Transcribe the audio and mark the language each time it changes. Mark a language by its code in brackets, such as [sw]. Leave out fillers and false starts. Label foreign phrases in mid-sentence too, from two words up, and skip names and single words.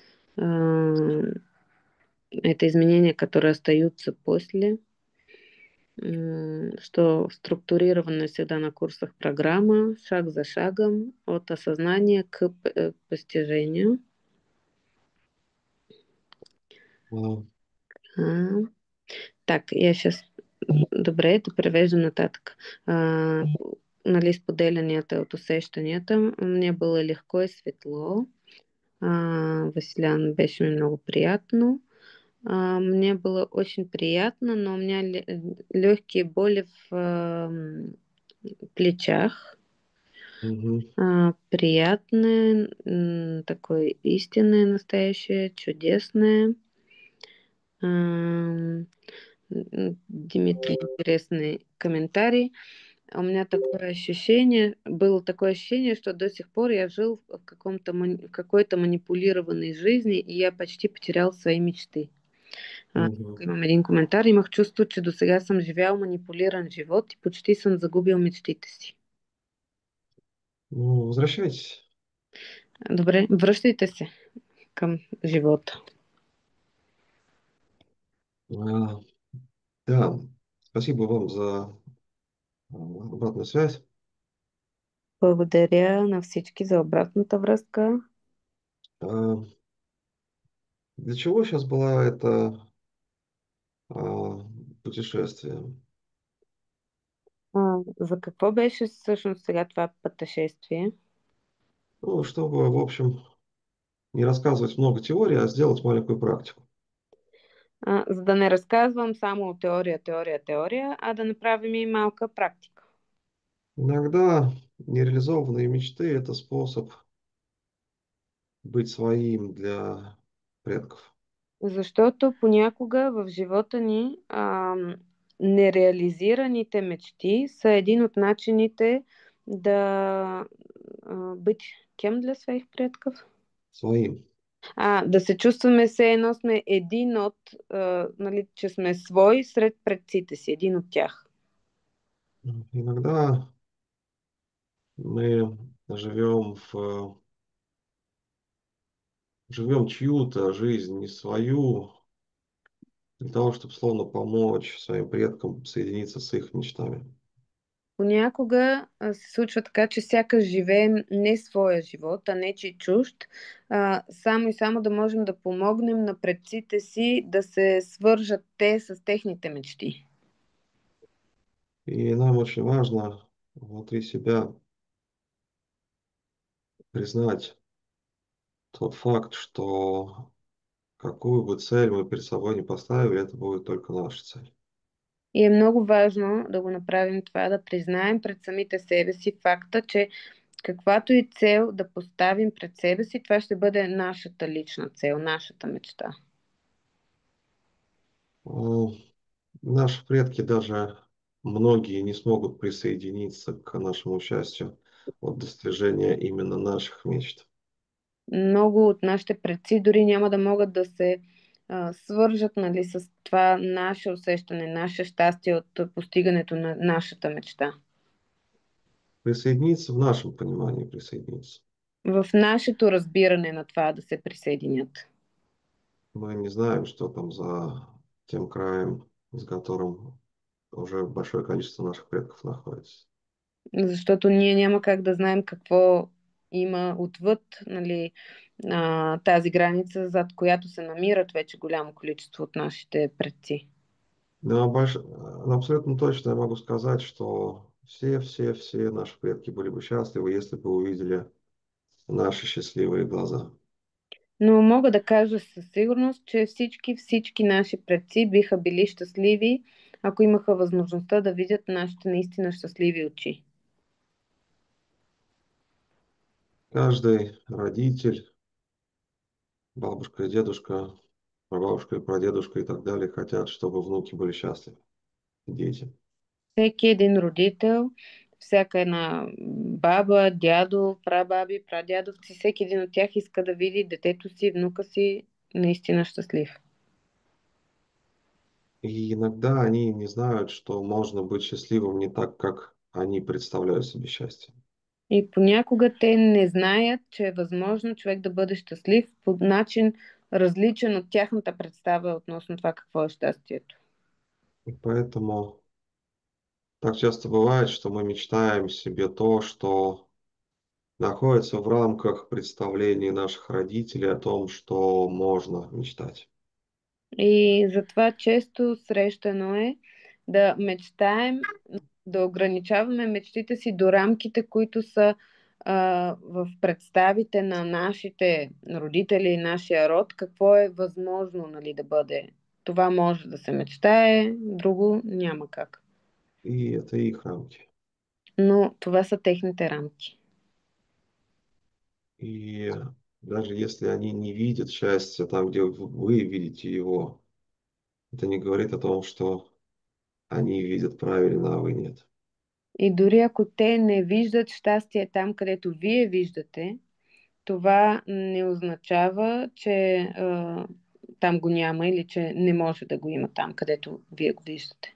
[ru] Это изменения, которые остаются после, что структурировано всегда на курсах программа, шаг за шагом, от осознания к постижению. [bg] А, [ru] Так, я сейчас [bg] добре да превеждам нататък. Нали, споделянията от усещанията. [ru] Мне было легко и светло. [bg] Василян беше ми много приятно. [ru] Мне было очень приятно, но у меня легкие боли в плечах. Мгм. Приятное, такое истинное, настоящее, чудесное. Дмитрий, интересный комментарий. У меня такое ощущение, было такое ощущение, что до сих пор я жил в какой-то манипулированной жизни, и я почти потерял свои мечты. Мгм. [bg] Имам един коментар. Имах чувство, че до сега съм живял манипулиран живот и почти съм загубил мечтите си. [ru] Ну, возвращайтесь. [bg] Добре, връщайте се към живота. [ru] А, Да, спасибо вам за обратную связь. [bg] Благодаря на всички за обратната връзка. [ru] А, Для чего сейчас было это путешествие? [bg] За какво беше всъщност сега това пътешествие? [ru] Ну, чтобы, в общем, не рассказывать много теорий, а сделать маленькую практику. [bg] За да не разказвам само теория, теория, теория, а да направим и малка практика. [ru] Иногда нереализованные мечты– это способ быть своим для предков. [bg] Защото понякога в живота ни нереализираните мечти са един от начините да [ru] быть кем для своих предков? Своим. [bg] Да се чувстваме все едно сме един от, нали, че сме свой сред предците си, един от тях. [ru] Иногда мы живем живем чью-то жизнь, не свою, для того, чтобы словно помочь своим предкам соединиться с их мечтами. [bg] Понякога се случва така, че сякаш живеем не своя живот, а нечи чужд, само и само да можем да помогнем на предците си да се свържат те с техните мечти. [ru] И нам очень важно внутри себя признать тот факт, что какую бы цель мы перед собой не поставили, это будет только наша цель. [bg] И е много важно да го направим това, да признаем пред самите себе си факта, че каквато и цел да поставим пред себе си, това ще бъде нашата лична цел, нашата мечта. [ru] А, Наши предки даже многие не смогут присоединиться к нашему счастью от достижения именно наших мечт. [bg] Много от нашите предци дори няма да могат да се свържат, нали, с това наше усещане, наше щастие от постигането на нашата мечта. [ru] Присоединиться в нашем понимании присоединиться. [bg] В нашето разбиране на това да се присъединят. [ru] Мы не знаем, что там за тем краем, за которым уже большое количество наших предков находится. [bg] Защото ние няма как да знаем какво има отвъд, нали, тази граница, зад която се намират вече голямо количество от нашите предци. [ru] Но абсолютно точно я могу сказать, что все наши предки были бы счастливы, если бы увидели наши счастливые глаза. [bg] Но мога да кажа със сигурност, че всички наши предци биха били щастливи, ако имаха възможността да видят нашите наистина щастливи очи. [ru] Каждый родитель, бабушка и дедушка, прабабушка и прадедушка и так далее хотят, чтобы внуки были счастливы, дети. [bg] Всеки един родител, всяка една баба, дядо, прабаби, прадядовци, всеки един от тях иска да види детето си, внука си наистина щастлив. [ru] И иногда они не знают, что можно быть счастливым не так, как они представляют себе счастье. [bg] И понякога те не знаят, че е възможно човек да бъде щастлив по начин различен от тяхната представа относно това какво е щастието. [ru] И поэтому так часто бывает, что мы мечтаем себе то, что находится в рамках представлений наших родителей о том, что можно мечтать. [bg] И затова често срещано е да мечтаем, да ограничаваме мечтите си до рамките, които са в представите на нашите родители и нашия род, какво е възможно, нали, да бъде. Това може да се мечтае, друго няма как. [ru] И это их рамки. [bg] Но това са техните рамки. [ru] И даже если они не видят счастья там, где вы видите его, это не говорит о том, что они видят правильно, а вы нет. [bg] И дори ако те не виждат щастие там, където вие виждате, това не означава, че там го няма или че не може да го има там, където вие го виждате.